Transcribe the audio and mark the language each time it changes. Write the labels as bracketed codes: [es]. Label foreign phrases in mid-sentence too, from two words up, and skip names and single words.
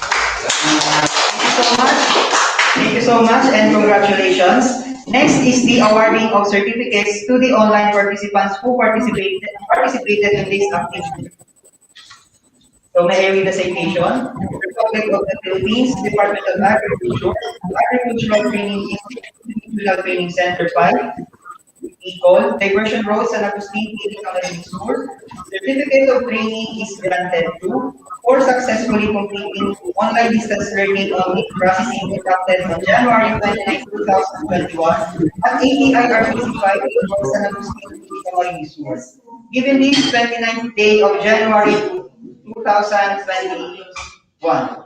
[en] Thank you so much and congratulations. Next is the awarding of certificates to the online participants who participated in this activity. So may I read the citation? Republic of the Philippines, Department of Agriculture, Agricultural Training Institute, Regional Training Center 5, Bicol, Diversion Road, San Agustin, Camarines Sur. Certificate of training is granted to for successfully completing online distance learning on meat processing conducted on January 29, 2021 at ATIRPC 5 Bicol, San Agustin, Camarines Sur. Given this 29th day of January 2021.